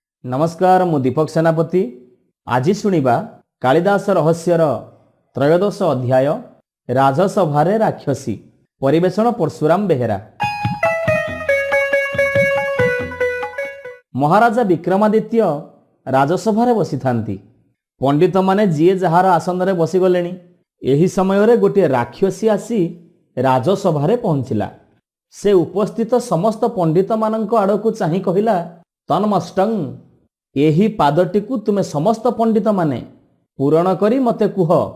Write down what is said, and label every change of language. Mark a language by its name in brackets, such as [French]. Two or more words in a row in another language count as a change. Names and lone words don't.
[Odia] ନମସ୍କାର ମୁଁ ଦୀପକ ସେନାପତି। ଆଜି ଶୁଣିବା କାଳିଦାସ ରହସ୍ୟର ତ୍ରୟୋଦଶ ଅଧ୍ୟାୟ ରାଜସଭାରେ ରାକ୍ଷସୀ। ପରିବେଷଣ ପରଶୁରାମ ବେହେରା। ମହାରାଜା ବିକ୍ରମାଦିତ୍ୟ ରାଜସଭାରେ ବସି ଥାଆନ୍ତି। ପଣ୍ଡିତ ମାନେ ଯିଏ ଯାହାର ଆସନ ରେ ବସି ଗଲେଣି। ଏହି ସମୟ ରେ ଗୋଟେ ରାକ୍ଷସୀ ଆସି ରାଜସଭାରେ ପହଞ୍ଚିଲା। ସେ ଉପସ୍ଥିତ ସମସ୍ତ ପଣ୍ଡିତ ମାନଙ୍କ ଆଡ଼କୁ ଚାହିଁ କହିଲା, ତନ୍ମଷ୍ଟଂ ଏହି ପାଦଟିକୁ ତୁମେ ସମସ୍ତ ପଣ୍ଡିତ ମାନେ ପୂରଣ କରି ମତେ କୁହ।